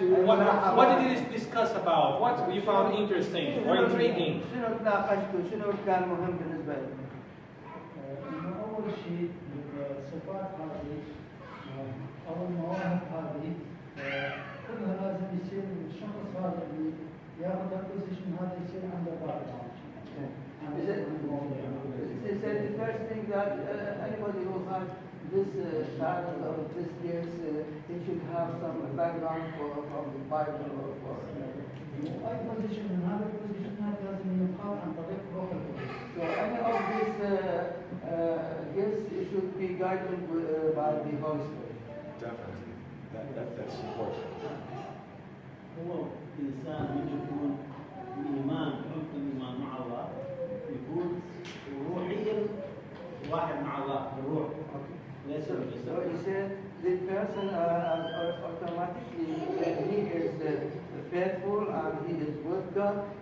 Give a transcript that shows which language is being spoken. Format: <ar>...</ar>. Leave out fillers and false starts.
<en>What did you discuss about? What you found interesting or intriguing?</en> <ar>شنو تناقشتوا؟ شنو كان مهم بالنسبة لكم؟ إنه أول شيء الصفات هذه أو المواهب هذه كلها لازم يصير الشخص هذا اللي ياخذ البوزيشن هذا يصير عنده باك</ar> <en>They said the first thing that anybody who has this talent or this gifts, he should have some background from the Bible or for.</en> <ar>أي بوزيشن من هذا البوزيشن هذا لازم يقام عن طريق روح القدس.</ar> <en>So any of these gifts should be guided by the Holy Spirit. Definitely. That's important.</en> <ar>هو إنسان يكون الإيمان حب الإيمان مع الله يكون روحيا واحد مع الله بالروح ليس بالجسد.</ar> <en>So he said the person automatically he is faithful and he is with God.</en>